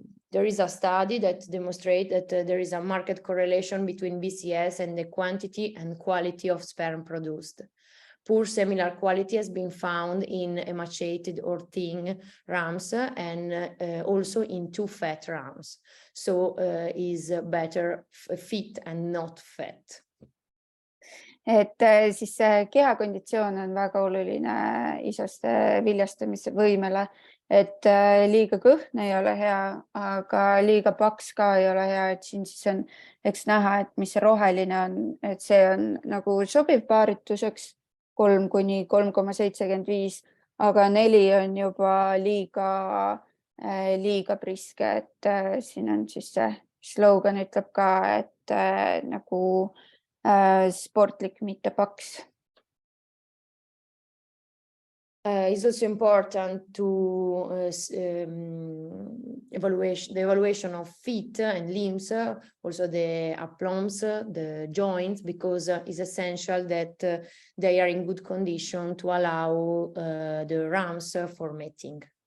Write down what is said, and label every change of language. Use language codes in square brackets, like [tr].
[en] There is a study that demonstrates that there is a marked correlation between BCS and the quantity and quality of sperm produced. Poor similar quality has been found in emaciated or thin rams and also in too fat rams. So is better fit and not fat. [et] Et siis kehakonditsioon on väga oluline isaste viljastamise võimele, et liiga kõhn ei ole hea, aga liiga paks ka ei ole hea, et siin siis on, eks näha, et mis see roheline on, et see on nagu sobiv paarituseks 3 kuni 3,75, aga 4 on juba liiga priske, et siin on siis see slogan ütleb ka, et nagu sportlik, mitte paks. [en] It's also important to the evaluation of feet and limbs, also the aplombs, the joints, because it's essential that they are in good condition to allow the rams for mating.